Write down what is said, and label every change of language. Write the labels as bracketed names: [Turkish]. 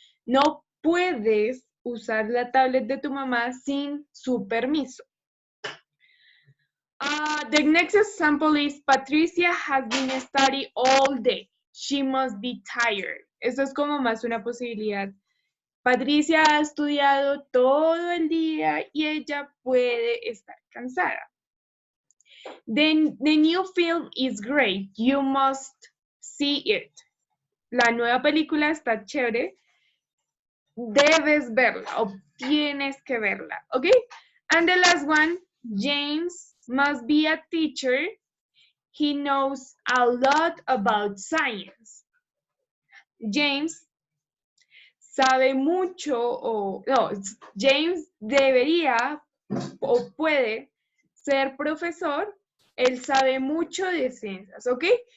[Spanish] No puedes usar la tablet de tu mamá sin su permiso. [English] The next example is Patricia has been studying all day. She must be tired. [Spanish] Eso es como más una posibilidad. Patricia ha estudiado todo el día y ella puede estar cansada. [English] The new film is great. You must see it. [Spanish] La nueva película está chévere. Debes verla o tienes que verla, okay? [English] And the last one, James must be a teacher. He knows a lot about science. [Spanish] James sabe mucho James debería o puede ser profesor. Él sabe mucho de ciencias, okay?